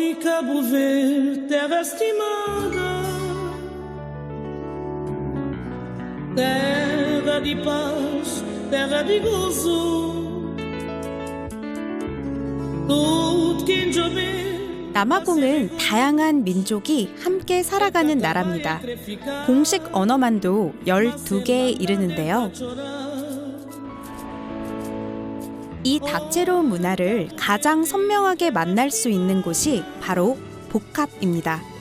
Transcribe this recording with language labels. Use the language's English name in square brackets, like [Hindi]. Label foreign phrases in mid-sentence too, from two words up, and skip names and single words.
[Portuguese] linda por ver, terra estimada, terra de paz, terra de gozo. Tudo que eu vi. [Korean] 남아공은 다양한 민족이 함께 살아가는 나라입니다. 공식 언어만도 12개에 이르는데요. 이 다채로운 문화를 가장 선명하게 만날 수 있는 곳이 바로 복합입니다.